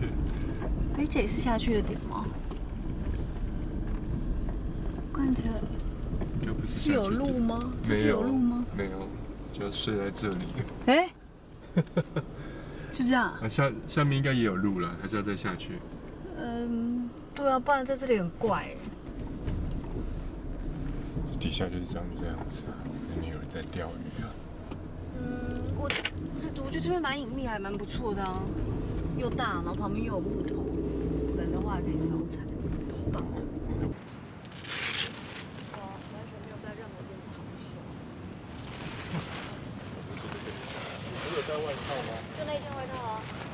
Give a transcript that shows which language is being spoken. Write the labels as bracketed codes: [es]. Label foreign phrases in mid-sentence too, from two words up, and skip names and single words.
[zh] 哎，這也是下去的點嗎？看起來是有路嗎？沒有路嗎？沒有，就要睡在這裡。哎，就這樣。啊，下面應該也有路了，還是要再下去？嗯，對啊，不然在這裡很怪哎。底下就是這樣子，那邊有人在釣魚啊。嗯，我覺得這邊蠻隱秘，還蠻不錯的啊。又大，然後旁邊又有木頭，人的話還可以燒柴，很棒。哇，完全沒有在任何一間場所。你有帶外套嗎？就那一件外套啊。